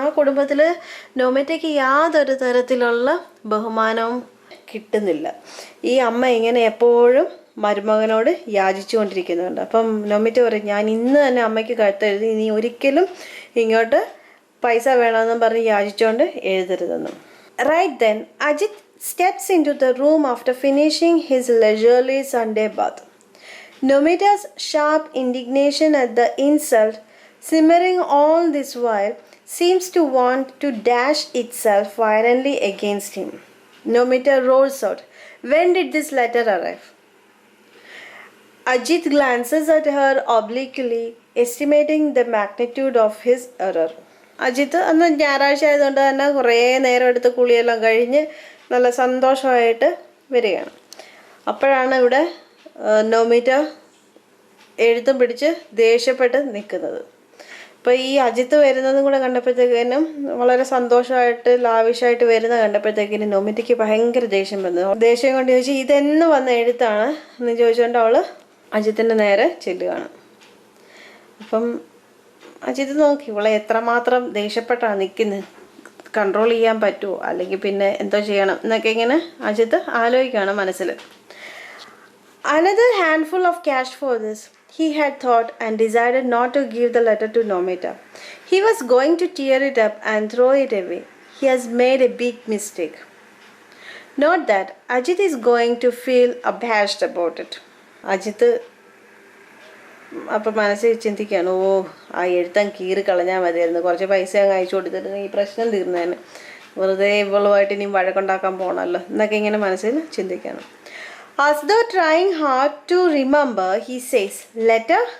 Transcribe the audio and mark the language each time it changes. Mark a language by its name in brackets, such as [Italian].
[Malayalam] ആ കുടുംബത്തിൽ നോമിറ്റയ്ക്ക് യാതൊരു തരത്തിലുള്ള ബഹുമാനവും കിട്ടുന്നില്ല. ഈ അമ്മ ഇങ്ങനെ എപ്പോഴും മരുമകനോട് യാചിച്ചു കൊണ്ടിരിക്കുന്നുണ്ട്. അപ്പം നോമിറ്റ പറയും, ഞാൻ ഇന്ന് തന്നെ അമ്മയ്ക്ക് കത്തെഴുതി ഇനി ഒരിക്കലും ഇങ്ങോട്ട് പൈസ വേണമെന്നും പറഞ്ഞ് യാചിച്ചുകൊണ്ട് എഴുതരുതെന്നും. [English] Right then, Ajit steps into the room after finishing his leisurely Sunday bath. Nomita's sharp indignation at the insult, simmering all this while, seems to want to dash itself violently against him. Nomita roars out, when did this letter arrive? Ajit glances at her obliquely, estimating the magnitude of his error. [Malayalam] Ajith അന്ന് ഞായറാഴ്ച ആയതുകൊണ്ട് തന്നെ കുറേ നേരം എടുത്ത് കുളിയെല്ലാം കഴിഞ്ഞ് നല്ല സന്തോഷമായിട്ട് വരികയാണ്. അപ്പോഴാണ് ഇവിടെ നോമിറ്റ എഴുത്തും പിടിച്ച് ദേഷ്യപ്പെട്ട് നിൽക്കുന്നത്. അപ്പോൾ ഈ അജിത്ത് വരുന്നതും കൂടെ കണ്ടപ്പോഴത്തേക്കിനും, വളരെ സന്തോഷമായിട്ട് ലാവിഷായിട്ട് വരുന്ന കണ്ടപ്പോഴത്തേക്കിനും നോമിറ്റയ്ക്ക് ഭയങ്കര ദേഷ്യം വന്നു. ദേഷ്യം കൊണ്ട് ചോദിച്ചു, ഇതെന്ന് വന്ന എഴുത്താണ് എന്ന് ചോദിച്ചുകൊണ്ട് അവൾ അജിത്തിൻ്റെ നേരെ ചെല്ലുകയാണ്. അപ്പം അജിത്ത് നോക്കി ഇവളെ എത്രമാത്രം ദേഷ്യപ്പെട്ടാണ് നിൽക്കുന്നത്, കൺട്രോൾ ചെയ്യാൻ പറ്റുമോ, അല്ലെങ്കിൽ പിന്നെ എന്തോ ചെയ്യണം എന്നൊക്കെ ഇങ്ങനെ അജിത്ത് ആലോചിക്കുകയാണ് മനസ്സിൽ. [English] Another handful of cash for this, he had thought, and decided not to give the letter to Nomita. He was going to tear it up and throw it away. He has made a big mistake. Not that Ajit is going to feel abashed about it. [Malayalam] Ajith അപ്പം മനസ്സിൽ ചിന്തിക്കുകയാണ്, ഓ ആ എഴുത്താൻ കീറി കളഞ്ഞാൽ മതിയായിരുന്നു, കുറച്ച് പൈസ അങ്ങ് അയച്ചു കൊടുത്തിട്ട് ഈ പ്രശ്നം തീർന്നതിന്, വെറുതെ ഇവളുമായിട്ട് ഇനിയും വഴക്കുണ്ടാക്കാൻ പോകണമല്ലോ എന്നൊക്കെ ഇങ്ങനെ മനസ്സിൽ ചിന്തിക്കുകയാണ്. [English] As though trying hard to remember, he says, letter?